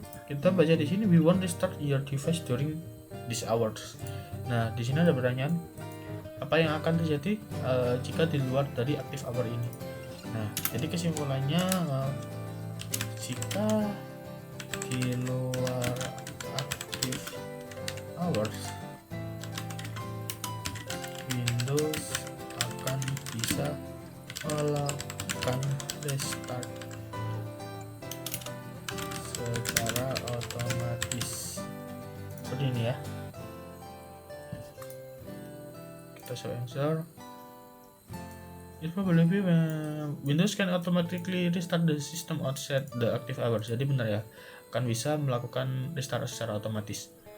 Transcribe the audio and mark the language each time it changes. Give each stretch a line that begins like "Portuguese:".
Indonesian: Kita baca di sini,
English: we won't restart your device during these hours.
Indonesian: Nah, di sini ada pertanyaan, apa yang akan terjadi jika di luar dari active hour ini? Nah, jadi kesimpulannya jika di luar active hours, Windows akan bisa melakukan restart secara otomatis seperti ini ya. Kita show answer.
English: It probably be Windows can automatically restart the system outside the active hours.
Indonesian: Jadi benar ya, akan bisa melakukan restart secara otomatis.